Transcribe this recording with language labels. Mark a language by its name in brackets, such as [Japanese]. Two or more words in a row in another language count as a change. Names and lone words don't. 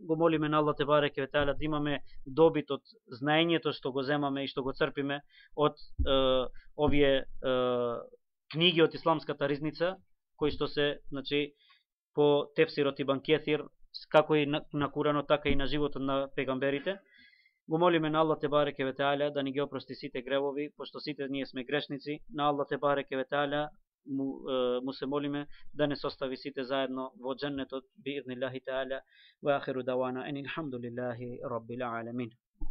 [Macedonian] Го молиме на [Arabic] الله تبارك وتعالى [Macedonian] да имаме добит од знаењето што го земаме и што го црпиме од овие книги од исламската ризница, кои што се, значи, по тефсирот Ибн Кесир, како и на Куранот, така и на животот на пегамберите. Го молиме на [Arabic] الله تبارك وتعالى [Macedonian] да ни ги опрости сите гревови, пошто сите ние сме грешници. На [Arabic] الله تبارك وتعالى [Macedonian] му се молиме да не состави сите заедно во џеннетот [Arabic] بإذن الله تعالى. وآخر دعوانا أن الحمد لله رب العالمين.